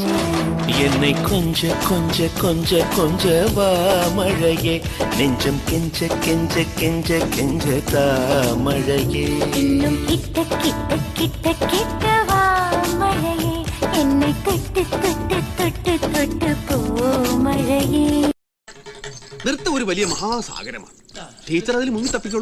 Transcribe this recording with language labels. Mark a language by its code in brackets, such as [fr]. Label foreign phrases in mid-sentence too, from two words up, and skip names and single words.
[ta] என்னை கொஞ்ச கொஞ்ச கொஞ்ச கொஞ்ச வா மழையே நெஞ்சம் கெஞ்ச கெஞ்ச கெஞ்ச கெஞ்ச தா மழையே இன்னும் கிட்ட கிட்ட கிட்ட கிட்ட வா மழையே என்னை தொட்டு தொட்டு தொட்டு தொட்டு போ மழையே. [ml] നൃത്തം ഒരു വലിയ മഹാസാഗരമാണ്. ടീച്ചർ അതിൽ മുങ്ങി തപ്പിക്കോളൂ.